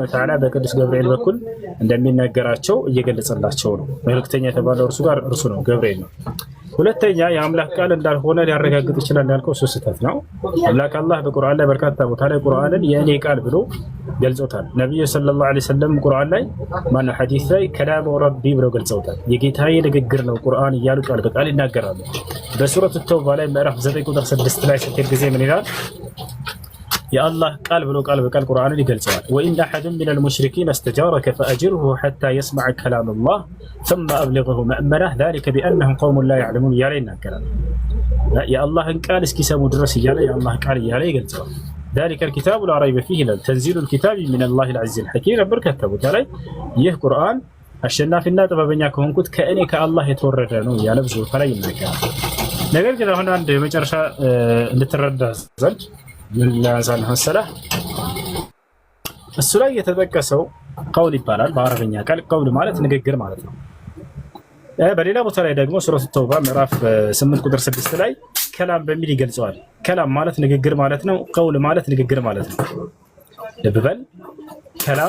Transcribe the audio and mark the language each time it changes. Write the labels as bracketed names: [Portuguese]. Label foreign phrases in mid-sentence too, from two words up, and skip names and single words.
[Amharic] ወተዓላ በቅዱስ ገብርኤል በኩል እንደሚነገራቸው እየገለጸላቸው ነው። መልእክተኛ የተባለው እርሱ ጋር እርሱ ነው፣ ገብርኤል ነው። ሁለተኛ የአምላክ ቃል እንዳልሆነ ሊያረጋግጥ ይችላል ያልከው እሱ ስህተት ነው። አምላክ አላህ በቁርአን ላይ በርካታ ቦታ ላይ ቁርአንን የእኔ ቃል ብሎ ገልጾታል። ነቢዩ [Arabic] صلى الله عليه وسلم [Amharic] ቁርአን ላይ ማነው ሐዲስ ላይ [Arabic] كلام ربي [Amharic] ብለው ገልጸውታል። የጌታዬ ንግግር ነው ቁርአን እያሉ ቃል በቃል ይናገራሉ። በሱረቱ ተውባ ላይ ምዕራፍ 9 ቁጥር 6 ላይ ስትሄድ ጊዜ ምን ይላል? የአላህ ቃል ብሎ ቃል በቃል ቁርአንን ይገልጸዋል። [Arabic] وإن أحد من المشركين استجارك فأجره حتى يسمع كلام الله ثم أبلغه مأمنه ذلك بأنهم قوم لا يعلمون [Amharic] እያለ ይናገራል። የአላህን ቃል እስኪሰሙ ድረስ እያለ የአላህ ቃል እያለ ይገልጸዋል። [Arabic] ذلك الكتاب لا ريب فيه تنزيل الكتاب من الله العزيز الحكيم [Amharic] ነበር ከተቡት ላይ ይህ ቁርአን አሸናፊና ጥበበኛ ከሆንኩት ከእኔ ከአላህ የተወረደ ነው እያለ ብዙ ቦታ ላይ ይናገራል። ነገር ግን አሁን አንድ የመጨረሻ እንድትረዳ ዘንድ ምን ላንሳልህ መሰለህ? እሱ ላይ የተጠቀሰው ቀውል ይባላል። በአረበኛ ቃል ቀውል ማለት ንግግር ማለት ነው። በሌላ ቦታ ላይ ደግሞ ሱረቱ ተውባ ምዕራፍ 8 ቁጥር 6 ላይ ከላም በሚል ይገልጸዋል። ከላም ማለት ንግግር ማለት ነው። ቀውል ማለት ንግግር ማለት ነው። ልብ በል፣ ከላም